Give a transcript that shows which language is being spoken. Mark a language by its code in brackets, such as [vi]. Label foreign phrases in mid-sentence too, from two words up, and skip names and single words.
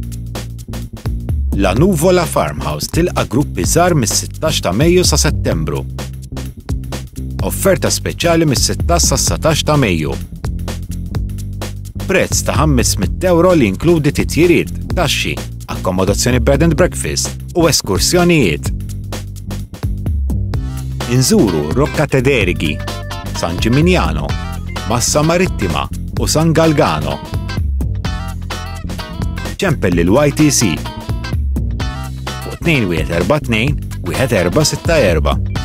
[mt] La Nuvola Farmhouse tilqa' gruppi żgħar mis-16 ta' Mejju sa' Settembru. Offerta speċjali mis-16 sa' 17 ta' Mejju. Prezz ta' €500 li inkludi titjiriet, taxxi, akkomodazzjoni [en] bed and breakfast [mt] u eskursjonijiet. Inżuru Rocca Tederighi, San Gimignano, Massa Marittima u San Galgano. ċempel il-YTC fuq 242-1464.